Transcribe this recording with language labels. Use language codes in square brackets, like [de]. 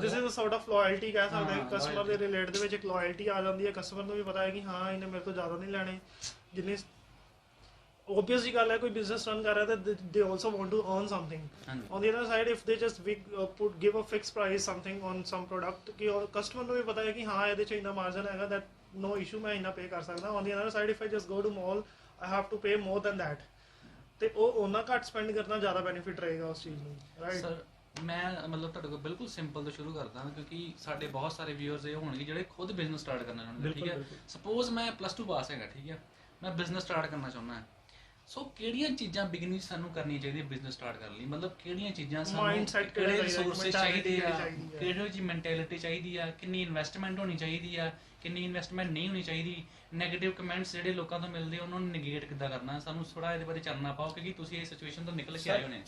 [en] this is a sort of loyalty [pa] ਕਹਿ ਸਕਦੇ ਹਾਂ, ਕਸਟਮਰ ਦੇ ਰਿਲੇਟ ਦੇ ਵਿੱਚ ਇੱਕ ਲਾਇਲਟੀ ਆ ਜਾਂਦੀ ਹੈ, ਕਸਟਮਰ ਨੂੰ ਵੀ ਪਤਾ ਹੈ ਕਿ ਹਾਂ ਇਹਨੇ ਮੇਰੇ ਤੋਂ ਜ਼ਿਆਦਾ ਨਹੀਂ ਲੈਣੇ ਜਿੰਨੇ obvious ਜੀ ਗੱਲ ਹੈ। ਕੋਈ ਬਿਜ਼ਨਸ ਰਨ ਕਰ ਰਿਹਾ ਤਾਂ [en] they also want to earn something on the other side if they just give a fixed price something on some product [pa] ਕਿ ਕਸਟਮਰ ਨੂੰ ਵੀ ਪਤਾ ਹੈ ਕਿ ਹਾਂ ਇਹਦੇ ਚ ਇੰਨਾ ਮਾਰਜਨ ਹੈਗਾ [en] that no issue [pa] ਮੈਂ ਇੰਨਾ ਪੇ ਕਰ ਸਕਦਾ। [en] on the other side if I just go to mall I have to pay more than that [pa] ਤੇ ਉਹ ਉਹਨਾਂ ਘੱਟ ਸਪੈਂਡ ਕਰਨਾ ਜ਼ਿਆਦਾ ਬੈਨੀਫਿਟ ਰਹੇਗਾ ਉਸ ਚੀਜ਼ ਨੂੰ, [en] Right. [pa] ਸਰ ਮੈਂ ਮਤਲਬ ਤੁਹਾਡੇ ਕੋਲ ਬਿਲਕੁਲ ਸਿੰਪਲ ਤੋਂ ਸ਼ੁਰੂ ਕਰਦਾ ਹਾਂ, ਕਿਉਂਕਿ ਸਾਡੇ ਬਹੁਤ ਸਾਰੇ ਵਿਊਅਰਸ ਇਹ ਹੋਣਗੇ ਜਿਹੜੇ ਖੁਦ ਬਿਜ਼ਨਸ ਸਟਾਰਟ ਕਰਨਾ ਚਾਹੁੰਦੇ, ਠੀਕ ਹੈ। ਸਪੋਜ਼ ਮੈਂ +2 ਪਾਸ ਹੈਗਾ, ਠੀਕ ਹੈ, ਮੈਂ ਬਿਜ਼ਨਸ ਸਟਾਰਟ ਕਰਨਾ ਚਾਹੁੰਦਾ ਹਾਂ। ਸੋ ਕਿਹੜੀਆਂ ਚੀਜ਼ਾਂ ਬਿਗਨਿੰਗ ਸਾਨੂੰ ਕਰਨੀ ਚਾਹੀਦੀ ਹੈ ਬਿਜ਼ਨਸ ਸਟਾਰਟ ਕਰਨ ਲਈ, ਮਤਲਬ ਕਿਹੜੀਆਂ ਚੀਜ਼ਾਂ ਸਾਨੂੰ, ਕਿਹੜੇ ਰਿਸੋਰਸਿਸ ਚਾਹੀਦੇ ਆ, ਕਿਹੜੀ ਜੀ ਮੈਂਟੈਲਿਟੀ ਚਾਹੀਦੀ ਆ, ਕਿੰਨੀ ਇਨਵੈਸਟਮੈਂਟ ਹੋਣੀ ਚਾਹੀਦੀ ਆ, ਕਿੰਨੀ ਇਨਵੈਸਟਮੈਂਟ ਨਹੀਂ ਹੋਣੀ ਚਾਹੀਦੀ, ਨੈਗੇਟਿਵ ਕਮੈਂਟਸ ਜਿਹੜੇ ਲੋਕਾਂ ਤੋਂ ਮਿਲਦੇ ਉਹਨਾਂ ਨੂੰ ਨੈਗੇਟ ਕਿੱਦਾਂ ਕਰਨਾ, ਸਾਨੂੰ ਥੋੜਾ ਇਹਦੇ ਬਾਰੇ ਚਾਨਣਾ ਪਾਓ ਕਿਉਂਕਿ ਤੁਸੀਂ ਇਸ ਸਿਚੁਏਸ਼ਨ ਤੋਂ ਨਿਕਲ ਕੇ ਆਏ ਹੋ ਨੇ।